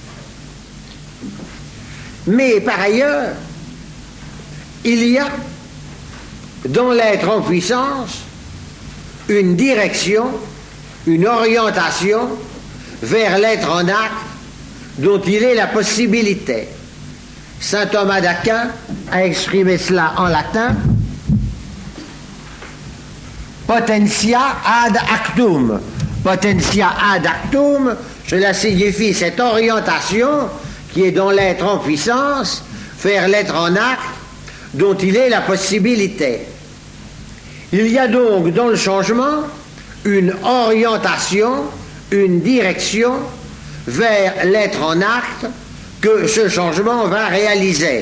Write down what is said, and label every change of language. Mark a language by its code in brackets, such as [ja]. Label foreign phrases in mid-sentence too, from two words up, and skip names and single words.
[fr] Mais par ailleurs, il y a dans l'être en puissance une direction, une orientation vers l'être en acte dont il est la possibilité. Saint Thomas d'Aquin a exprimé cela en latin: [la] potentia ad actum. Potentia ad actum, [fr] cela signifie cette orientation qui est dans l'être en puissance vers l'être en acte dont il est la possibilité. Il y a donc dans le changement une orientation, une direction vers l'être en acte que ce changement va réaliser.